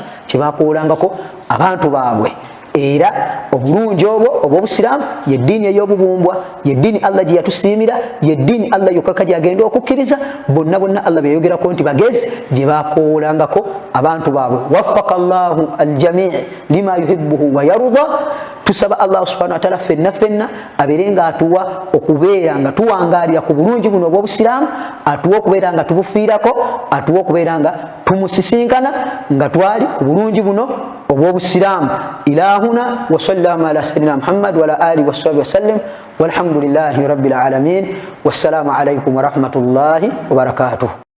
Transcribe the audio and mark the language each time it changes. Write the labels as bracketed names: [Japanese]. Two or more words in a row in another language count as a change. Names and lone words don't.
[Ganda] Kyebakowolangako abantu baabwe. Era obulungi obwo obw'obusiraamu yeddiini ey'obubumbwa, yeddiini Allah gye yatusiimira, yeddiini Allah yokka gyagenda okukkiriza. Bonna Allah beyogerako nti bagezi gye bakowolangako abantu baabwe. [Arabic] وفق الله الجميع لما يحبه ويرضى. [Ganda] Tusaba Allah [Arabic] سبحانه وتعالى [Ganda] fenna abeere nga atuwa okubeera nga tuwangaalira ku bulungi buno obw'obusiraamu, atuwa okubeera nga tubufiirako, atuwa okubeera nga tumusisinkana nga twali ku bulungi buno obw'obusiraamu. [Arabic] إلهنا وصلى الله على سيدنا محمد وعلى آله وصحبه وسلم والحمد لله رب العالمين. والسلام عليكم ورحمة الله وبركاته.